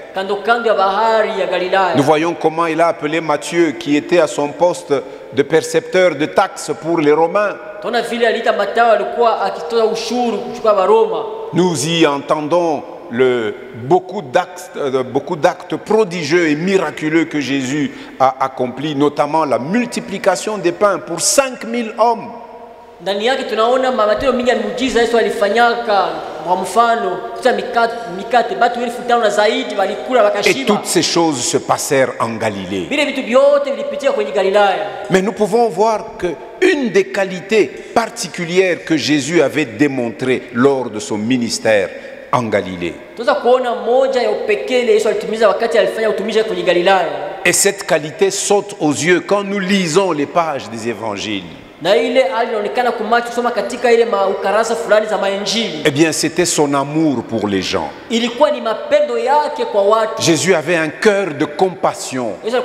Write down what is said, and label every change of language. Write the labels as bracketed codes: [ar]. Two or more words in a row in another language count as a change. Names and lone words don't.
[fr] Nous voyons comment il a appelé Matthieu qui était à son poste de percepteur de taxes pour les Romains. Nous y entendons beaucoup d'actes prodigieux et miraculeux que Jésus a accomplis, notamment la multiplication des pains pour 5000 hommes. [sw] Ndani yake tunaona matendo mingi ya muujiza Yesu alifanyaka, kwa mfano kuta mikate watu 1500 na zaidi walikula wakashiba. [fr] Et toutes ces choses se passèrent en Galilée. [sw] Vile vitu vyote vilipitia kwenye Galilaya. [fr] Mais nous pouvons voir que une des qualités particulières que Jésus avait démontrées lors de son ministère en Galilée. [sw] Tunaweza kuona moja ya upekee Yesu alitimiza wakati alifanya utumishi kwenye Galilaya. [fr] Et cette qualité saute aux yeux quand nous lisons les pages des évangiles. Eh bien, c'était son amour pour les gens. Jésus avait un cœur de compassion.